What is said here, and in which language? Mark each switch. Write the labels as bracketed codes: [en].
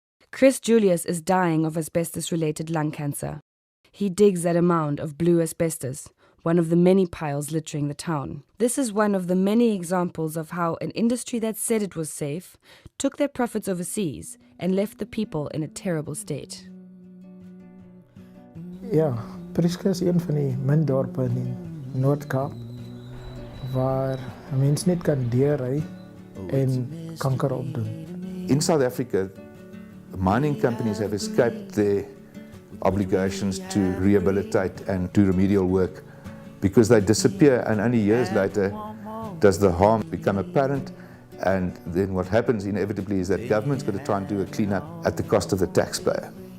[en] Chris Julius is dying of asbestos-related lung cancer. He digs at a mound of blue asbestos, one of the many piles littering the town. This is one of the many examples of how an industry that said it was safe took their profits overseas and left the people in a terrible state. [af] Ja, Prieska is een van die min dorpe in die Noord-Kaap waar 'n mens net kan deurry en kanker opdoen. [en] In South Africa, mining companies have escaped their obligations to rehabilitate and do remedial work because they disappear, and only years later does the harm become apparent, and then what happens inevitably is that government's got to try and do a clean-up at the cost of the taxpayer.